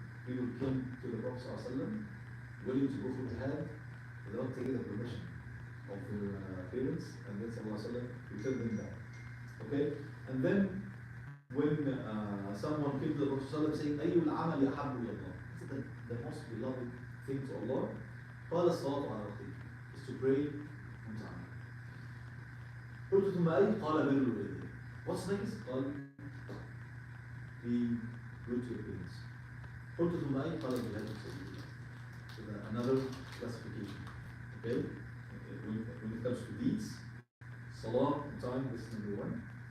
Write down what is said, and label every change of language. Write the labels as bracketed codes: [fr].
[en] People came to the Prophet ﷺ willing to go for jihad without taking the permission of their parents, and then ﷺ returned them back. Okay? And then when someone came to the Prophet ﷺ saying, [ar] أَيُّ الْعَمَلِ أَحَبُّ إِلَى اللَّهِ, [en] the most beloved thing to Allah, [ar] قال الصلاة على وقته, [en] is to pray on time. [ar] قلت ثم أي قال بر الوالدين. [en] What's next? قال be good to your parents. [ar] قلت ثم أي قال بجهاد في سبيل الله. [en] So another classification. Okay? When it comes to deeds, salah on time, this is number 1.